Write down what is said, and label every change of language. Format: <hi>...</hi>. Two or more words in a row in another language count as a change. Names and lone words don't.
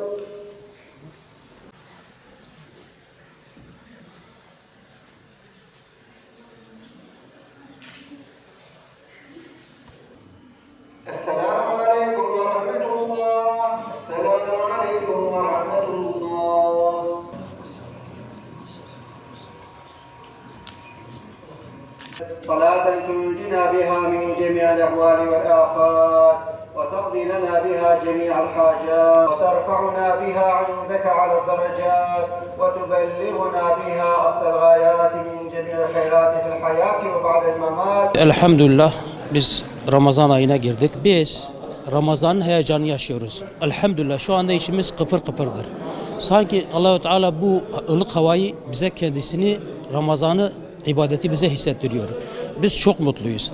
<ar>السلام عليكم ورحمة الله. السلام عليكم ورحمة الله. صلاة تنجنا بها من جميع الأهوال والآفات وتقضي لنا بها جميع الحاجات وترفعنا بها عندك على الدرجات وتبلغنا بها أقصى الغايات من جميع الخيرات في الحياة وبعد الممات.</ar> <tr>Elhamdülillah biz Ramazan ayına girdik. Biz Ramazan'ın heyecanını yaşıyoruz. Elhamdülillah şu anda içimiz kıpır kıpırdır. Sanki Allah-u Teala bu ılık havayı bize kendisini Ramazan'ı ibadeti bize hissettiriyor. Biz çok mutluyuz.</tr>